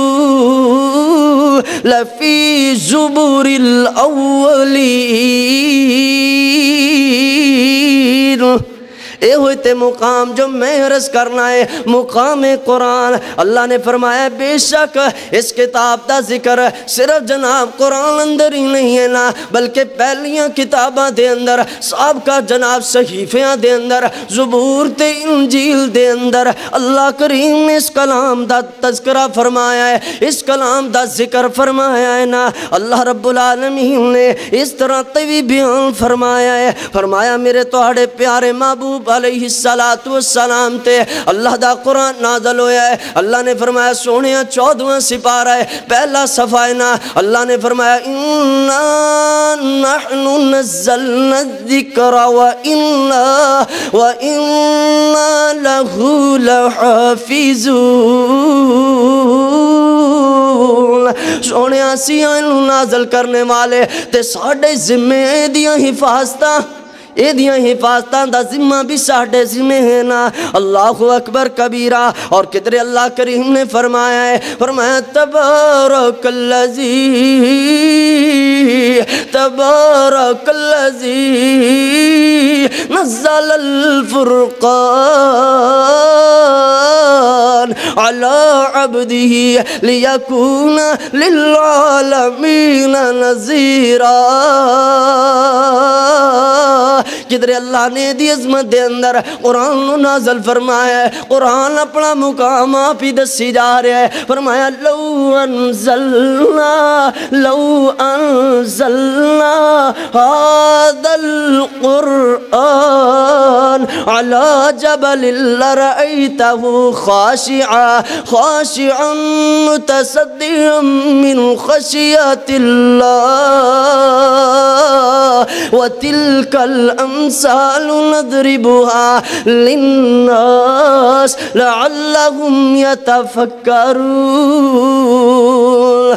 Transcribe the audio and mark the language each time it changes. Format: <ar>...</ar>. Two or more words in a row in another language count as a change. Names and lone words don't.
<ar>لَفِي زُبُرِ الْأَوَّلِينَ</ar> <pa>اے ہوئے تے مقام جو میں عرض کرنا ہے مقام قرآن اللہ نے فرمایا بے شک اس کتاب دا ذکر صرف جناب قرآن اندر ہی نہیں ہے نا بلکہ پہلیاں کتاباں دے اندر سابقہ جناب صحیفیاں دے اندر زبور تے انجیل دے اندر اللہ کریم نے اس کلام دا تذکرہ فرمایا ہے اس کلام دا ذکر فرمایا ہے نا اللہ رب العالمین نے اس طرح طویل بیان فرمایا ہے فرمایا میرے توڑے پیارے محبوب علیہ السلام تے اللہ دا قرآن نازل ہویا ہے۔ اللہ نے فرمایا سونے 14واں سپارہ ہے، پہلا صفحہ ہے نا، اللہ نے فرمایا</pa> <ar>اِنَّا نَحْنُ نَزَّلْنَا الذِّكْرَ وَإِنَّا لَهُ لَحَافِظُونَ۔</ar> <pa>سونے اسی نازل کرنے والے تے ساڑھے ذمے دیاں حفاظتاں، اے دیاں حفاظتاں دا ذمہ بھی ساڑھے ذمہ ہے نا۔</pa> <ar>اللہ اکبر کبیرہ۔</ar> <pa>اور کدھر اللہ کریم نے فرمایا ہے، فرمایا</pa> <ar>تبارک الذی نزل الفرقان على عبده ليكون للعالمين نذيرا۔</ar> <pa>جدھر اللہ نے دی عظمت دے اندر قرآن نازل فرمایا ہے، قرآن اپنا مقام آپ ہی دسی جا رہا ہے۔</pa> <ar>فرمایا لو انزلنا هذا القرآن على جبل لرأيته خاشعا متصدعا من خشية الله وتلك الأمثال نضربها للناس لعلهم يتفكرون۔</ar>